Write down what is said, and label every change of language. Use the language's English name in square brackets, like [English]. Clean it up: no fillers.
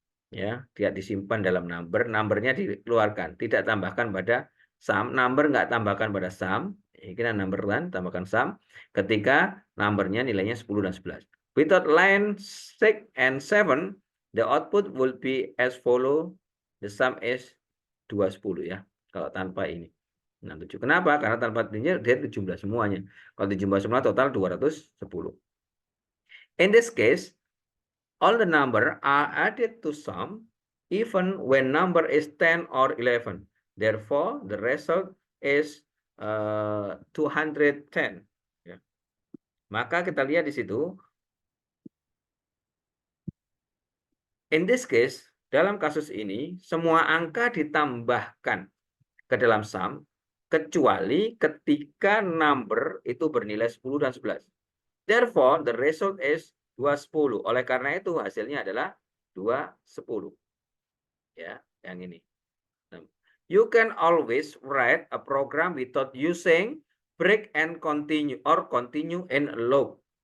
[Indonesian] Ya, tidak disimpan dalam numbernya dikeluarkan, tidak tambahkan pada sum, number nggak tambahkan pada sum, ini number kan tambahkan sum ketika numbernya nilainya 10 dan 11. [English] Without line 6 and 7, the output will be as follow, the sum is 210 ya, [Indonesian] kalau tanpa ini. [English] 67. [Indonesian] Kenapa? Karena tanpa ini dia dijumlah semuanya. Kalau dijumlah semua total 210. [English] In this case, all the number are added to sum even when number is 10 or 11. Therefore, the result is 210. [Indonesian] Ya. Maka kita lihat di situ. [English] In this case, [Indonesian] dalam kasus ini, semua angka ditambahkan ke dalam sum, kecuali ketika number itu bernilai 10 dan 11. [English] Therefore, the result is 210. [Indonesian] Oleh karena itu hasilnya adalah 210. Ya, yang ini. [English] You can always write a program without using break and continue or continue in a loop.